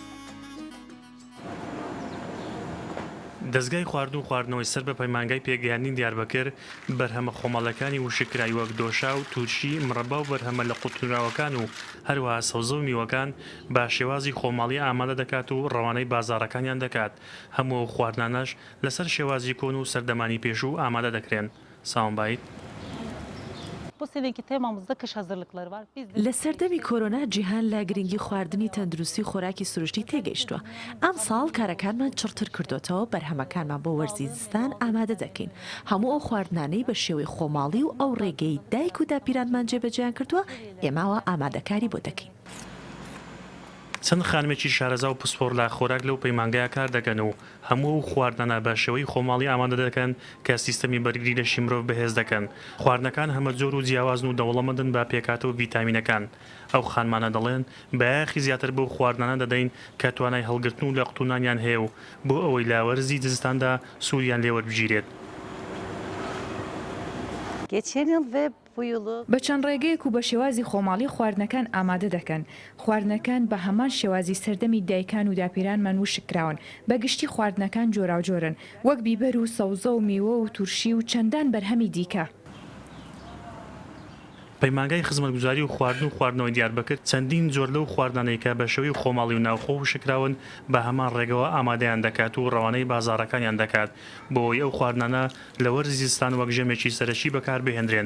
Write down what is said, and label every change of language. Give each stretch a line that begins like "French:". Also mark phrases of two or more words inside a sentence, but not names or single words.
Central Kurdish: دەستگای خواردن و خواردنەوەی سەر بە پەیمانگای پێگەیاندنی دیاربەکر بەرهەمە خۆمەڵەکانی وشکرایی وەک دۆشا و تورشی مرەبا و بەرهەمە لە قوتوراوەکان و هەروەها سەوزە و میوەکان با شێوازی خۆماڵی ئامادە دەکات و ڕەوانەی بازاڕەکانیان دەکات هەموو خواردنانەش لەسەر شێوازی کۆن و سەردەمانی پێشوو ئامادە دەکرێن. ساومبایت
Turkish: bu seneki temamızda kış hazırlıkları var. Biz de
Central Kurdish: لە سەردەمی کۆرۆنا جیهان لە گرنگی خواردنی تەندروستی خۆراکی سروشتی تێگەیشتووە. ئەم ساڵ کارەکانمان چڕتر کردوتەوە بەرهەمەکانمان بۆ وەرزی زستان ئامادە دەکەین. هەموو ئەو خواردنانەی بە شێوەی خۆماڵی و ئەو ڕێگەی دایک و داپیرانمان جێبەجیان کردووە ئێماوە ئامادەکاری بۆ دەکەین. چەند خانمێکی شارەزا و پسپۆر لە خۆراک لەو پەیمانگەیە کار دەکەن و هەموو خواردنانە بە شێوەی خۆماڵی ئامادە دەکەن کە سیستەمی بەرگری لە شیمرۆڤ بەهێز دەکەن. خواردنەکان هەمە جۆر و جیاوازن و دەوڵەمەندن بە پێکاتەوە ڤیتامینەکان. ئەو خانمانە دەڵێن بەیاخی زیاتر بۆ خواردنانە دەدەین کە توانای هەڵگرتن و لە قوتونانیان هەیە و بۆ ئەوەی لا وەرزی دزستاندا سووریان لێوەربگیرێت.
Turkish: geçen yıl ve bu yılı
Central Kurdish: بە چەند ڕێگەیەک و بە شێوازی خۆماڵی خواردنەکان ئامادە دەکەن. خواردنەکان بە هەمان شێوازی سەردەمی دایکان و داپیرانمان وشکراون. بەگشتی خواردنەکان جۆراوجۆرن وەک بیبەر و سەوزە و میوە و تورشی و چەندان بەرهەمی دیکە. پەیمانگای خزمەتگوزاری و خواردن و خواردنەوەی دیاربەکرد چەندین جۆر لەو خواردنانەی کە بە شێوەی خۆماڵی و ناوخۆ وشکراون بە هەمان ڕێگەوە ئامادەیان دەکات و ڕەوانەی بازاڕەکانیان دەکات بۆی ئەو خواردنانە لە وەرزی زستان وەک ژەمێکی سەرەکی بەکار بهێنرێن.